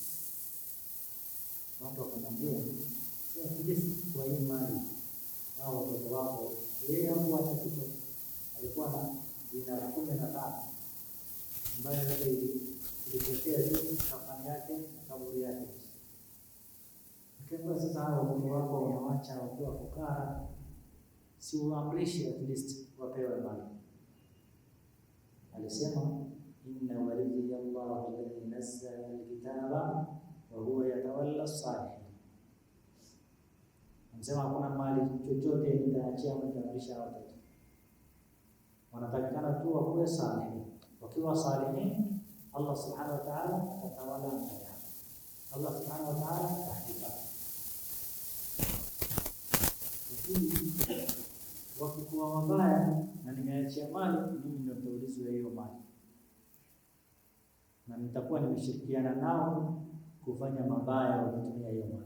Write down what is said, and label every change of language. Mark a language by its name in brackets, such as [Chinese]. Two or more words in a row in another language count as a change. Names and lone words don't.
[Swahili] Watu wakamwambia sio kujisi kwa hii mali au watoto wako, yeye hapo hata kitu alikuwa na dinari 15 ambayo yote ilipokea tu kafani yake na kaburi yake. Kwa sasa hao watoto wako wanaacha wakiwa fukara, si uamrishe [English] at least [Swahili] wapewe mali. [Arabic] Alisema إن وليي الله الذي نزل الكتاب وهو يتولى الصالحين. [Swahili] Nasema hakuna mali chochote nitaachia mtarisha watoto. Wanatakikana tu wakuwe salihin. Wakiwa salihin, Allah [Arabic] سبحانه وتعالى [Swahili] atatawala mali yao. Allah [Arabic] سبحانه وتعالى [Swahili] atahifadhi. Wakikuwa wabaya na nimeachia mali, mimi ndio nitaulizwa hiyo mali, na nitakuwa nimeshirikiana nao kufanya mabaya wakitumia hiyo mali.